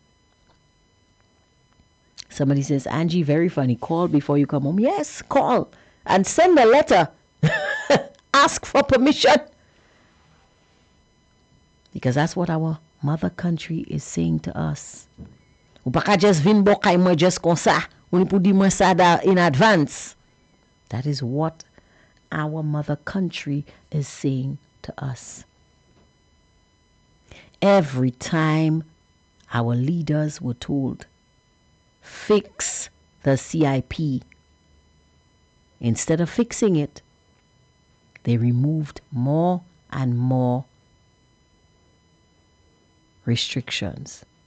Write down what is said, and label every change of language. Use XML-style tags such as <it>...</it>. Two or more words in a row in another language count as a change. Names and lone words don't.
<en>Somebody says, Angie, very funny. Call before you come home. Yes, call. And send a letter. Ask for permission. Because that's what our mother country is saying to us.</en> <acf>Ou pa just vin bokay mwen just kon sa. Ou ni pou di mwen sa</acf> <en>in advance. That is what our mother country is saying to us. Every time our leaders were told, fix the CIP, instead of fixing it, they removed more and more restrictions.</en>